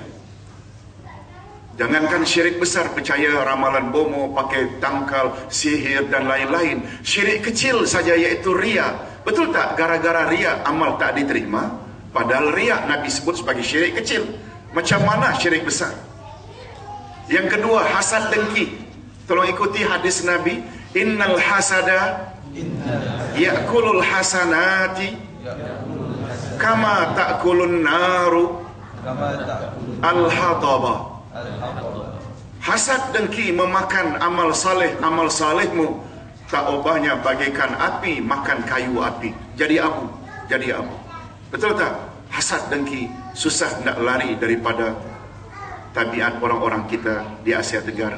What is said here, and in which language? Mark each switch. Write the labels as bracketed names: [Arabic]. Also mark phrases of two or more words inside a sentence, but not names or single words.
[Malay] Jangankan syirik besar, percaya ramalan bomo, pakai tangkal, sihir dan lain-lain. Syirik kecil saja iaitu riya. Betul tak? Gara-gara riya amal tak diterima. Padahal riya Nabi sebut sebagai syirik kecil. Macam mana syirik besar? Yang kedua, hasad dengki. Tolong ikuti hadis Nabi. [Arabic] إن الحسد يأكل الحسنات كما تأكل النار الحطب. [Malay] Hasad dengki memakan amal salehmu, tak ubahnya bagaikan api makan kayu api. Jadi abu. Betul tak? Hasad dengki susah nak lari daripada tabiat orang-orang kita di Asia Tenggara.